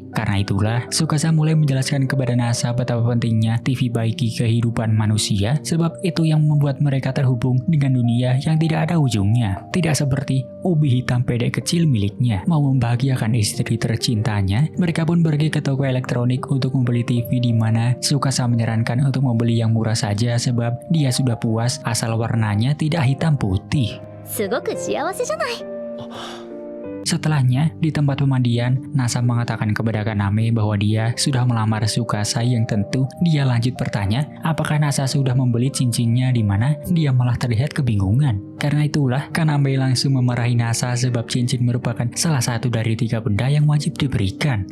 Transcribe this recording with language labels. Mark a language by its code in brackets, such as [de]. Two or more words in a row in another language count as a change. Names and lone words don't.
[id] Karena itulah, Tsukasa mulai menjelaskan kepada Nasa betapa pentingnya TV bagi kehidupan manusia, sebab itu yang membuat mereka terhubung dengan dunia yang tidak ada ujungnya. Tidak seperti ubi hitam pedek kecil miliknya. Mau membahagiakan istri tercintanya, mereka pun pergi ke toko elektronik untuk membeli TV di mana Tsukasa menyarankan untuk membeli yang murah saja sebab dia sudah puas asal warnanya tidak hitam putih. [ja] すごく幸せじゃない。 [id] Setelahnya, di tempat pemandian, Nasa mengatakan kepada Kaname bahwa dia sudah melamar Tsukasa yang tentu dia lanjut bertanya apakah Nasa sudah membeli cincinnya di mana dia malah terlihat kebingungan. Karena itulah, Kaname langsung memarahi Nasa sebab cincin merupakan salah satu dari 3 benda yang wajib diberikan.